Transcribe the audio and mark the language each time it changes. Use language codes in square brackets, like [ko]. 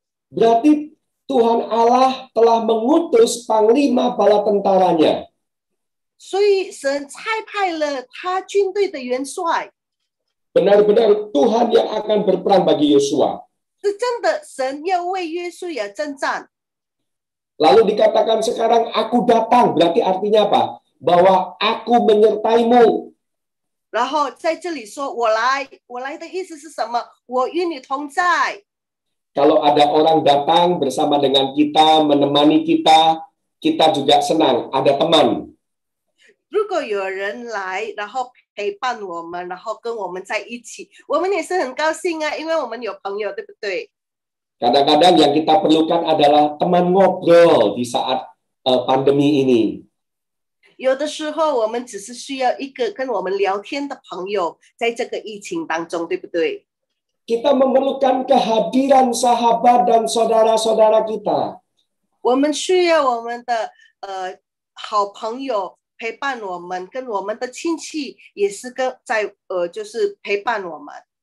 [id] Berarti Tuhan Allah telah mengutus panglima bala tentaranya. [zh] 所以神差派了他军队的元帅。 [id] Benar-benar Tuhan yang akan berperang bagi Yosua. [zh] 是真的，神要为约书亚征战。 [id] Lalu dikatakan sekarang aku datang, berarti artinya apa? Bahwa aku menyertaimu. [zh] 然后在这里说我来，我来的意思是什么？我与你同在。 [id] Kalau ada orang datang bersama dengan kita, menemani kita, kita juga senang, ada teman. [zh] 如果有人来，然后陪伴我们，然后跟我们在一起，我们也是很高兴啊，因为我们有朋友，对不对？ [id] Kadang-kadang yang kita perlukan adalah teman ngobrol di saat pandemi ini. [zh] 有的时候我们只是需要一个跟我们聊天的朋友，在这个疫情当中，对不对？ [id] Kita memerlukan kehadiran sahabat dan saudara-saudara kita. [zh] 我们需要我们的好朋友陪伴我们，跟我们的亲戚也是就是陪伴我们。